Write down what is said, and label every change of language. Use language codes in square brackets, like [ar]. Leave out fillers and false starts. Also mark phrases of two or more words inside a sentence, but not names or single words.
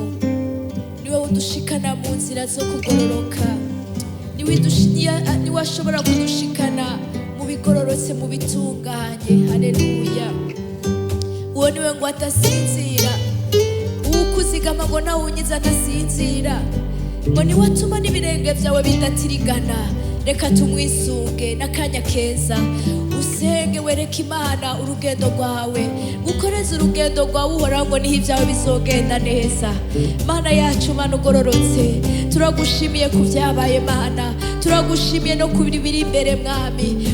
[rn] Niwe udushikana mu nzira zo kugororoka, niwe ashobora kudushikana mu bigororotse, mu bitunganye. Haleluya. Uwo niwe ngo adasinzira, ukuzigama ngo ntawunyiza adasinzira, ngo niwe atuma n'ibirenge byawe bidatirigana. Reka tumwisunge n'akanya keza, usenge wereke Imana urugendo rwawe, gukoreza urugendo rwawe uhoraho, ngo niho ibyawe bizogenda neza. Mana yacu, Mana ugororotse, turagushimiye ku byabaye Mana, turagushimiye no ku biri imbere Mwami.